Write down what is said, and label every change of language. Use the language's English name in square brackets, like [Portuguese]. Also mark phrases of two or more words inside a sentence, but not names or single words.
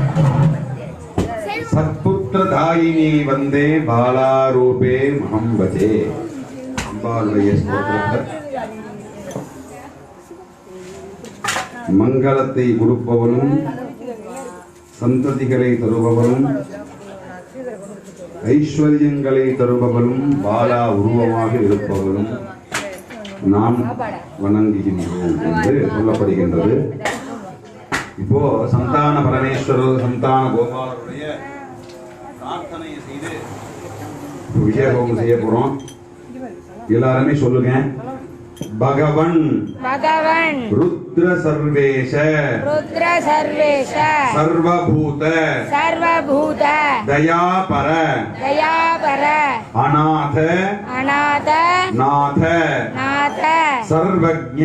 [Sanskrit] सत्पुत्रदायिनी वंदे बालारूपे महं भजे [Tamil] அம்பாளுடைய ஸ்தோத்திரங்கள் மங்களத்தை கொடுப்பவனும் சந்ததிகளை தருபவனும் ஐஸ்வர்யங்களை தருபவனும் பாலா உருவமாக இருப்பவனும் நாம் வணங்குகின்றோம் என்று சொல்லப்படுகின்றது. இப்போ சந்தான பரமேஸ்வரர் சந்தான கோபாலருடைய பிரார்த்தனையை செய்து விஜயஹோமம் செய்ய போறோம். எல்லாருமே சொல்லுங்க. பகவன் [Sanskrit] भगवन् रुद्र सर्वेश रुद्र सर्वेश सर्वभूत सर्वभूत दयापर दयापर अनाथ अनाथ नाथ नाथ सर्वज्ञ